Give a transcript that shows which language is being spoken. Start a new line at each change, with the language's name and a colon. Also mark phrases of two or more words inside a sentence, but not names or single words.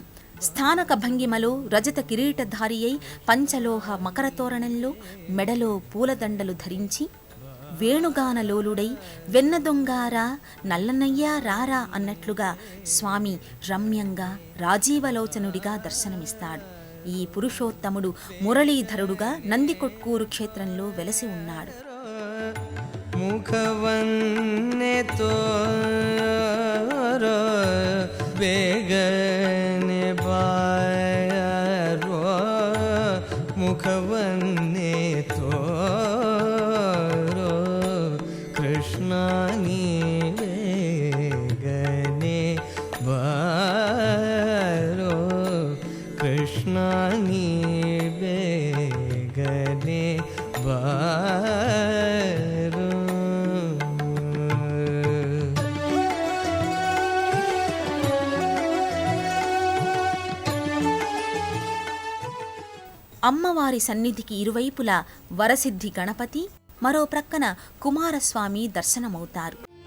Telugu: స్థానక భంగిమలో రజత కిరీటధారి అయి పంచలోహ మకరతోరణంలో మెడలో పూలదండలు ధరించి వేణుగానలోలుడై వెన్నదొంగారా నల్లనయ్యా రారా అన్నట్లుగా స్వామి రమ్యంగా రాజీవలోచనుడిగా దర్శనమిస్తాడు. ఈ పురుషోత్తముడు మురళీధరుడుగా నందికొట్కూరు క్షేత్రంలో వెలసి ఉన్నాడు.
Kannada: ಮುಖವನ್ನೇ ತೋರೋ ಬೇಗನೆ ಬಾಯರೋ ಮುಖವನ್ನೇ ತೋರೋ ಕೃಷ್ಣ ನೀ ಬೇಗನೆ ಬಾರೋ ಕೃಷ್ಣ ನೀ ಬೇಗನೆ ಬಾರೋ.
Telugu: అమ్మవారి సన్నిధికి ఇరువైపులా వరసిద్ధి గణపతి, మరో ప్రక్కన కుమారస్వామి దర్శనమవుతారు.